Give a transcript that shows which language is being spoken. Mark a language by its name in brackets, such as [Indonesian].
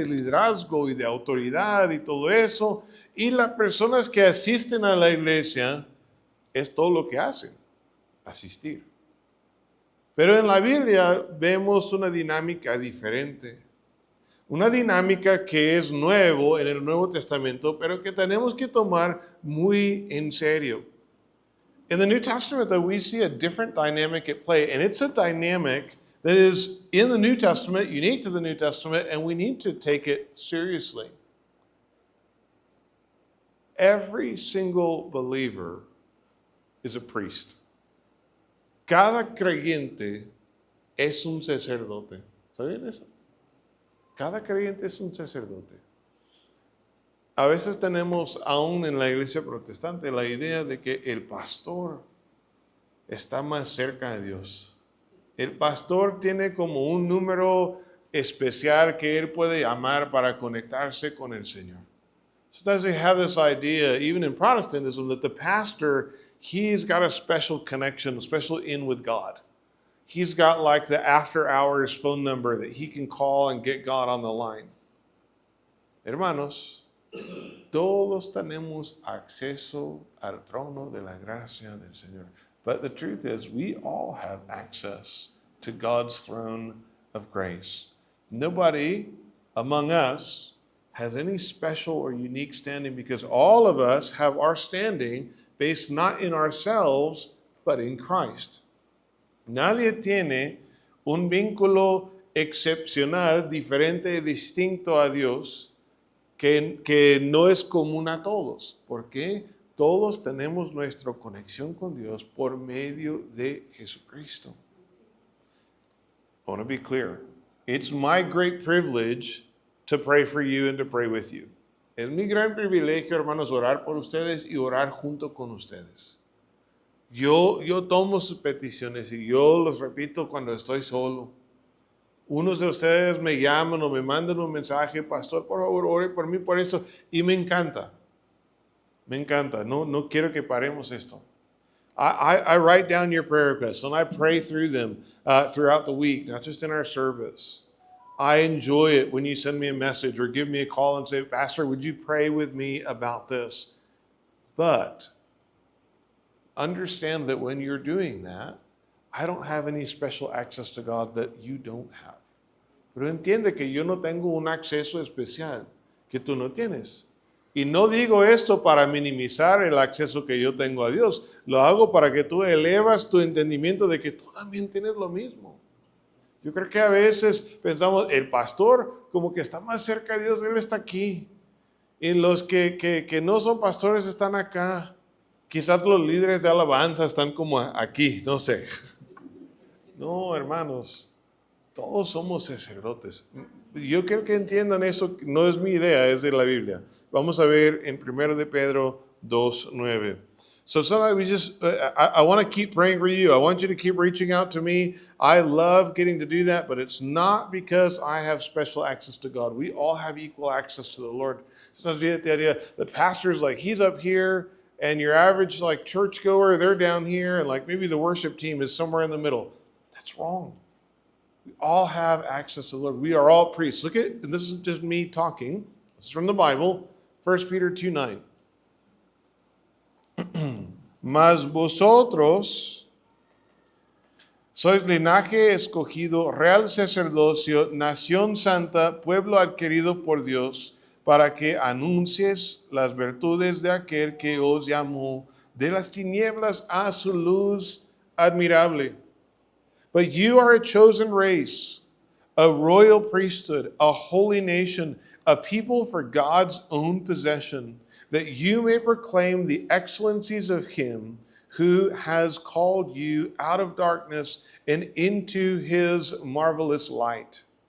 [Spanish] De liderazgo y de autoridad y todo eso. Y las personas que asisten a la iglesia es todo lo que hacen, asistir. Pero en la Biblia vemos una dinámica diferente. Una dinámica que es nuevo en el Nuevo Testamento, pero que tenemos que tomar muy en serio. [English] In the New Testament, though, we see a different dynamic at play, and it's a dynamic that is in the New Testament, unique to the New Testament, and we need to take it seriously. Every single believer is a priest. [Spanish] Cada creyente es un sacerdote. ¿Sabían eso? Cada creyente es un sacerdote. A veces tenemos, aún en la iglesia protestante, la idea de que el pastor está más cerca de Dios. El pastor tiene como un número especial que él puede llamar para conectarse con el Señor. [English] Sometimes we have this idea, even in Protestantism, that the pastor, he's got a special connection, a special in with God. He's got like the after hours phone number that he can call and get God on the line. [Spanish] Hermanos, todos tenemos acceso al trono de la gracia del Señor. [English] But the truth is, we all have access to God's throne of grace. Nobody among us has any special or unique standing because all of us have our standing based not in ourselves, but in Christ. [Spanish] Nadie tiene un vínculo excepcional, diferente y distinto a Dios que no es común a todos. ¿Por qué? Todos tenemos nuestra conexión con Dios por medio de Jesucristo. [English] I want to be clear. It's my great privilege to pray for you and to pray with you. [Spanish] Es mi gran privilegio, hermanos, orar por ustedes y orar junto con ustedes. Yo tomo sus peticiones y yo los repito cuando estoy solo. Unos de ustedes me llaman o me mandan un mensaje, pastor, por favor, ore por mí por esto. Y me encanta. Me encanta. No quiero que paremos esto. [English] I write down your prayer requests and I pray through them throughout the week, not just in our service. I enjoy it when you send me a message or give me a call and say, Pastor, would you pray with me about this? But understand that when you're doing that, I don't have any special access to God that you don't have. [Spanish] Pero entiende que yo no tengo un acceso especial que tú no tienes. Y no digo esto para minimizar el acceso que yo tengo a Dios. Lo hago para que tú elevas tu entendimiento de que tú también tienes lo mismo. Yo creo que a veces pensamos, el pastor como que está más cerca de Dios, él está aquí. Y los que no son pastores están acá. Quizás los líderes de alabanza están como aquí, no sé. No, hermanos, todos somos sacerdotes. Yo quiero que entiendan eso, no es mi idea, es de la Biblia. Vamos a ver en 1 de Pedro 2:9. [English] So sometimes we just, I want to keep praying for you. I want you to keep reaching out to me. I love getting to do that, but it's not because I have special access to God. We all have equal access to the Lord. Sometimes we get the idea, the pastor's like, he's up here, and your average like churchgoer, they're down here, and like maybe the worship team is somewhere in the middle. That's wrong. We all have access to the Lord. We are all priests. Look at, and this is just me talking. This is from the Bible, 1 Peter 2:9. [Spanish] Mas vosotros sois linaje escogido, real sacerdocio, nación santa, pueblo adquirido por Dios, para que anuncies las virtudes de aquel que os llamó de las tinieblas a su luz admirable. [English] But you are a chosen race, a royal priesthood, a holy nation, a people for God's own possession, that you may proclaim the excellencies of him who has called you out of darkness and into his marvelous light.